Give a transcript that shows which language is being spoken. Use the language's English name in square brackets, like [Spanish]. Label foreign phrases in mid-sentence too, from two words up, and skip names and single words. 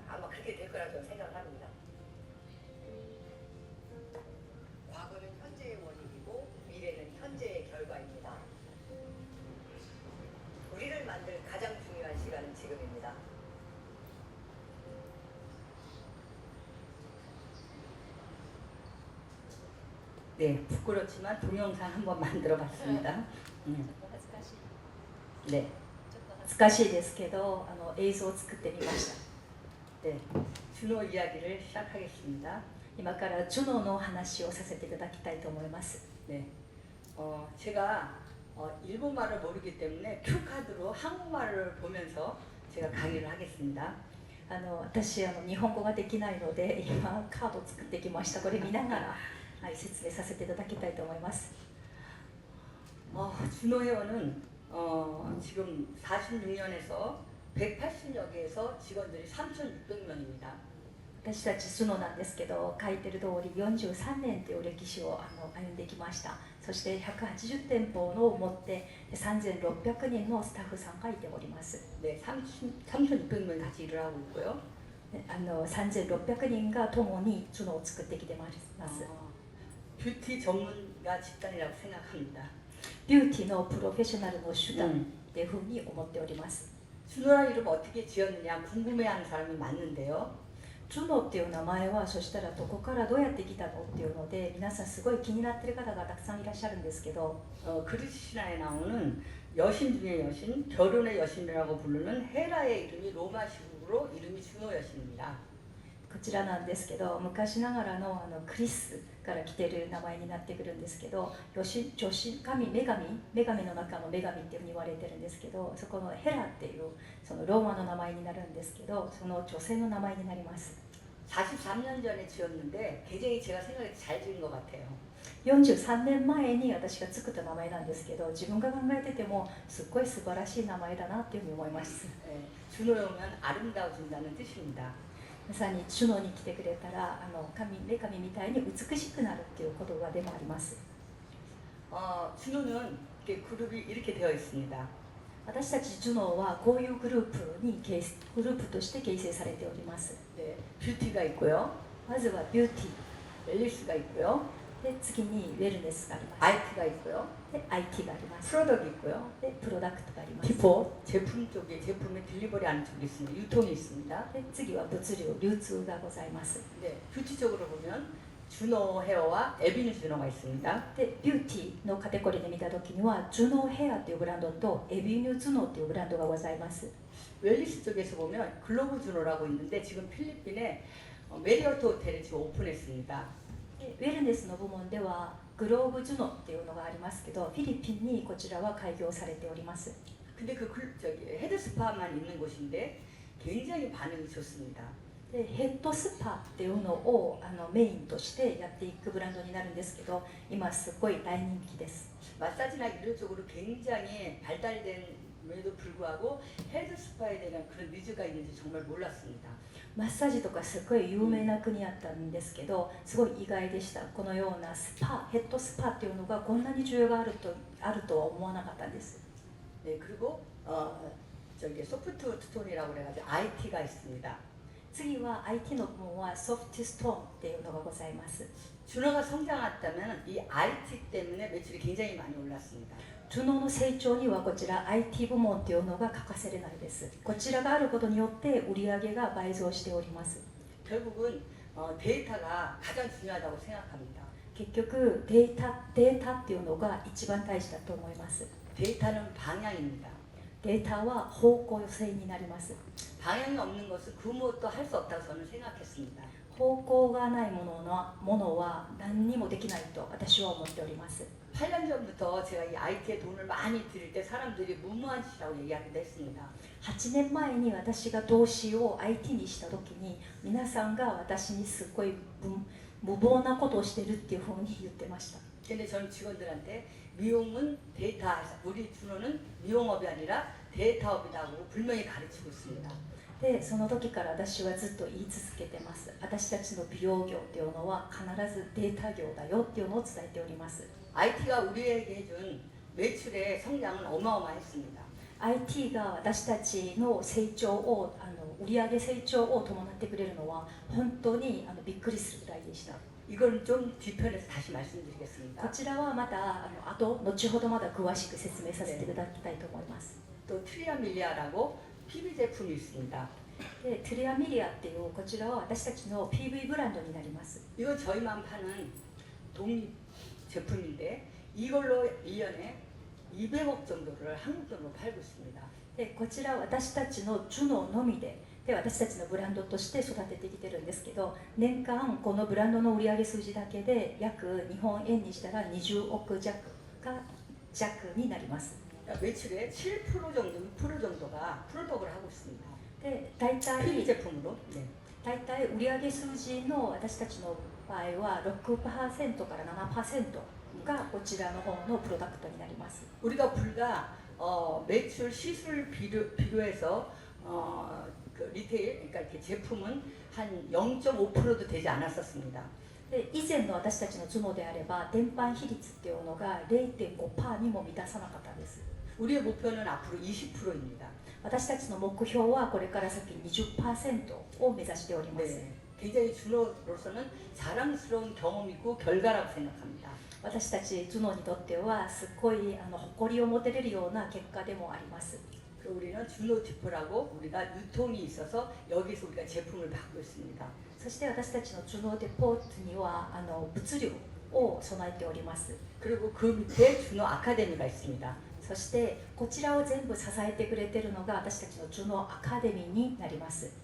[Korean] 아마 그렇게 될 거라 저는 생각을 합니다. 과거는 현재의 원인이고 미래는 현재의 결과입니다. 우리를 만들 가장 중요한 시간은 지금입니다. 네, 부끄럽지만 동영상 한번 만들어봤습니다. [Japanese] ちょっと恥ずかしい [Korean] 네, [Japanese] ちょっと恥ずかしいですけど映像を作ってみました [Korean] 네, 준호 이야기를 시작하겠습니다. [Japanese] 今からジュノの話をさせていただきたいと思います [Korean] 네, 제가 일본말을 모르기 때문에 큐카드로 한국말을 보면서 제가 강의를 하겠습니다. [Japanese] 私日本語ができないので今カードを作ってきましたこれ見ながら、はい、説明させていただきたいと思います [Korean] 준호 회원은 지금 46년에서 180여 개에서 직원들이 3,600명입니다. [Japanese] 私たちジュノなんですけど書いてる通り43年という歴史を歩んできましたそして180店舗を持って3600人のスタッフさんがいております [Korean] 네, 3,600명 같이 일을 하고 있고요. [Japanese] 3600 人が共にジュノを作ってきてます [Korean] 뷰티 전문가 집단이라고 생각합니다. [Japanese] ビューティーのプロフェッショナルの手段っていうふうに思っております [Korean] 준호라는 이름 어떻게 지었느냐 궁금해하는 사람이 많은데요. [Japanese] ジュノっていう名前はそしたらどこからどうやって来たのっていうので皆さんすごい気になってる方がたくさんいらっしゃるんですけど [Korean] 그리스 신화에 나오는 여신 중의 여신, 결혼의 여신이라고 부르는 헤라의 이름이 로마식으로 이름이 준호 여신입니다. [Japanese] こちらなんですけど昔ながらのクリスから来てる名前になってくるんですけど女神女神の中の女神っていうふうに言われてるんですけどそこのヘラっていうそのローマの名前になるんですけどその女性の名前になります [Korean] 43년 전에 지었는데 굉장히 제가 생각해 잘 지은 것 같아요. [Japanese] 43 年前に私が作った名前なんですけど自分が考えててもすっごい素晴らしい名前だなっていうふうに思います [Korean] 준호에 오면 아름다워진다는 뜻입니다. [Japanese] まさに主のに来てくれたら女神みたいに美しくなるっていう言葉でもあります [Korean] 준호는 이렇게 그룹이 이렇게 되어 있습니다. [Japanese] 私たちジュノはこういうグループとして形成されております [Korean] 네, 뷰티가 있고요, [Japanese] まずはビューティ [Korean] 웰리스가 있고요, [Japanese] ーで次にウェルネスがあります [Korean] IT가 있고요, [Japanese] で IT があります [Korean] 프로덕이 있고요, [Japanese] でプロダクトがあります [Korean] 디포 제품 쪽에 제품의 딜리버리하는 쪽이 있습니다. 유통이 있습니다. [Japanese] で次は物流流通がございます [Korean] 네, 뷰티 쪽으로 보면 준호 헤어와 에비뉴 준호가 있습니다. [Japanese] でビューティーのカテゴリーで見た時にはジュノヘアというブランドとエビニューズノというブランドがございます [Korean] 웰리스 쪽에서 보면 글로브 준호라고 있는데 지금 필리핀에 메리어트 호텔에 지금 오픈했습니다. [Japanese] でウェルネスの部門ではグローブジュノっていうのがありますけどフィリピンにこちらは開業されております [Korean] 근데 헤드스파만 있는 곳인데 굉장히 반응이 좋습니다. [Japanese] でヘッドスパっていうのをメインとしてやっていくブランドになるんですけど今すごい大人気です [Korean] 마사지나 이런 쪽으로 굉장히 발달됨에도 불구하고 헤드스파에 대한 그런 니즈가 있는지 정말 몰랐습니다. [Japanese] マッサージとかすごい有名な国やったんですけどすごい意外でしたこのようなヘッドスパっていうのがこんなに需要があるとは思わなかったんです [Korean] 네, 그리고 소프트 스톤이라고 그래가지고 IT가 있습니다. [Japanese] 次は IT の部門はソフトストーンっていうのがございます [Korean] 준호가 성장했다면 이 IT 때문에 매출이 굉장히 많이 올랐습니다. [Japanese] ジュノの成長にはこちら IT 部門っていうのが欠かせれないですこちらがあることによって売上が倍増しております [Korean] 결국은 데이터가 가장 중요하다고 생각합니다. [Japanese] 結局データっていうのが一番大事だと思います [Korean] 데이터는 방향입니다. [Japanese] データは方向性になります [Korean] 방향이 없는 것은 그 무엇도 할 수 없다고 저는 생각했습니다. [Japanese] 方向がないものは何にもできないと私は思っております [Korean] 8년 전부터 제가 이 IT에 돈을 많이 들일 때 사람들이 무모한 짓이라고 얘기하기도 했습니다. [Japanese] 8 年前に私が投資を IT にした時に皆さんが私にすごい無謀なことをしてるっていうふうに言ってました [Korean] 근데 저는 직원들한테 미용은 데이터, 우리 준호는 미용업이 아니라 데이터업이라고 분명히 가르치고 있습니다. [Japanese] でその時から私はずっと言い続けてます。私たちの美容業っていうのは必ずデータ業だよっていうのを伝えております。 [Korean] IT가 우리에게 해준 매출의 성장은 어마어마했습니다. [Japanese] IT が私たちの成長を売上成長を伴ってくれるのは本当にびっくりするぐらいでした。 [Korean] 이건 좀 뒤편에서 다시 말씀드리겠습니다. [Japanese] こちらはまた後ほどまだ詳しく説明させていただきたいと思います。 [Korean] 또 트리아밀리아라고 PB 제품이 있습니다. [Japanese] でトゥリアミリアっていうこちらは私たちの PV ブランドになります。 [Korean] 이건 저희만 파는 독립 제품인데 이걸로 1년에 200억 정도를 한국 돈으로 팔고 있습니다. [Japanese] でこちら私たちのジュノのみで私たちのブランドとして育ててきてるんですけど、年間このブランドの売上数字だけで約日本円にしたら20億弱になります。 [Korean] 매출의 7% 정도, 6% 정도가 프로덕을 하고 있습니다. [Japanese] で大 PB 体 [Korean] 제품으로. 네. [Japanese] 売上数字の私たちの場合は 6% から 7% がこちらの方のプロダクトになります。 [Korean] 우리가 불과 매출 시술 비교해서 그 리테일, 그러니까 이렇게 제품은 한 0.5%도 되지 않았었습니다. [Japanese] で以前の私たちの頭脳であれば伝販比率っていうのが 0.5% にも満たさなかったです。 [Korean] 우리의 목표는 앞으로 20%입니다. [Japanese] 私たちの目標はこれから先 20% を目指しております。 [Korean] 네, 굉장히 준호로서는 자랑스러운 경험이고 결과라고 생각합니다. [Japanese] 私たち頭脳にとってはすごい誇りを持てれるような結果でもあります。 [Korean] 그리고 우리는 준호 디포라고 우리가 유통이 있어서 여기서 우리가 제품을 받고 있습니다. [Japanese] そして私たちの頭脳デポートには物流を備えております。 [Korean] 그리고 그 밑에 준호 아카데미가 있습니다. [Japanese] そしてこちらを全部支えてくれているのが私たちの頭脳アカデミーになります。